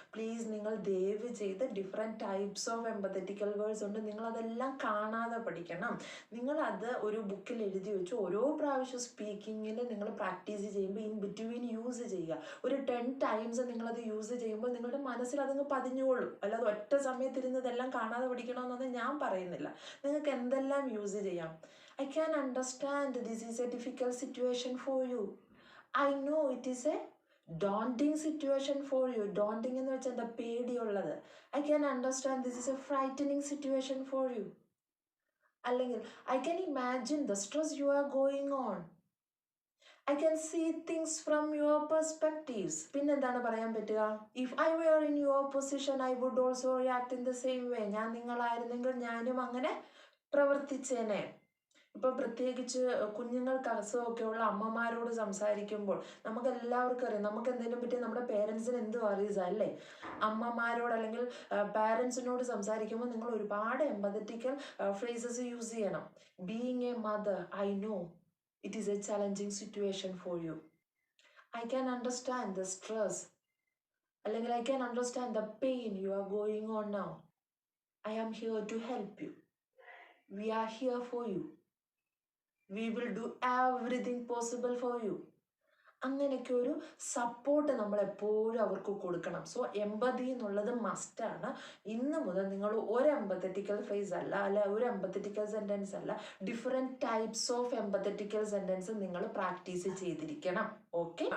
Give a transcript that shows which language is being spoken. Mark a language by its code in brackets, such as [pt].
[ml] Please നിങ്ങൾ ദയവ് ചെയ്ത് [en] different types of empathetical words [ml] ഉണ്ട്, നിങ്ങളതെല്ലാം കാണാതെ പഠിക്കണം. നിങ്ങളത് ഒരു ബുക്കിൽ എഴുതി വെച്ച് ഓരോ പ്രാവശ്യം സ്പീക്കിങ്ങിൽ നിങ്ങൾ പ്രാക്ടീസ് ചെയ്യുമ്പോൾ [en] in between use [ml] ചെയ്യുക. ഒരു 10 ടൈംസ് നിങ്ങളത് യൂസ് ചെയ്യുമ്പോൾ നിങ്ങളുടെ മനസ്സിൽ അതങ്ങ് പതിഞ്ഞോളും. അല്ലാതെ ഒറ്റ സമയത്തിരുന്നതെല്ലാം കാണാതെ പഠിക്കണമെന്നൊന്നും ഞാൻ പറയുന്നില്ല. നിങ്ങൾക്ക് എന്തെല്ലാം യൂസ് ചെയ്യാം. [en] I can understand this is a difficult situation for you. I know it is a daunting situation for you. [ml] Daunting എന്ന് വെച്ചാൽ എന്താ, പേടിയുള്ളത്. [en] I can understand this is a frightening situation for you. [ml] അല്ലെങ്കിൽ [en] I can imagine the stress you are going on. I can see things from your perspectives. [ml] പിന്നെന്താണ് പറയാൻ പറ്റുക? [en] If I were in your position, I would also react in the same way. [ml] ഞാൻ നിങ്ങളായിരുന്നെങ്കിൽ ഞാനും അങ്ങനെ പ്രവർത്തിച്ചേനെ. ഇപ്പം പ്രത്യേകിച്ച് കുഞ്ഞുങ്ങൾക്ക് അസുഖമൊക്കെയുള്ള അമ്മമാരോട് സംസാരിക്കുമ്പോൾ നമുക്ക് എല്ലാവർക്കും അറിയാം, നമുക്ക് എന്തെങ്കിലും പറ്റി നമ്മുടെ പേരൻസിന് എന്തും അറിയുക അല്ലേ. അമ്മമാരോട് അല്ലെങ്കിൽ പാരൻസിനോട് സംസാരിക്കുമ്പോൾ നിങ്ങൾ ഒരുപാട് [en] empathetical phrases [ml] യൂസ് ചെയ്യണം. [en] Being a mother, I know it is a challenging situation for you. I can understand the stress, [ml] അല്ലെങ്കിൽ [en] I can understand the pain you are going on now. I am here to help you. We are here for you. We will do everything possible for you. [ml] അങ്ങനെയൊക്കെ ഒരു support നമ്മൾ എപ്പോഴും അവർക്ക് കൊടുക്കണം. So എമ്പതി എന്നുള്ളത് മസ്റ്റാണ്. ഇന്ന് മുതൽ നിങ്ങൾ ഒരു എമ്പത്തറ്റിക്കൽ ഫ്രേസ് അല്ല ഒരു എമ്പത്തറ്റിക്കൽ സെൻറ്റൻസ് അല്ല, [en] different types of empathetical sentence [ml] നിങ്ങൾ പ്രാക്ടീസ് ചെയ്തിരിക്കണം. ഓക്കെ.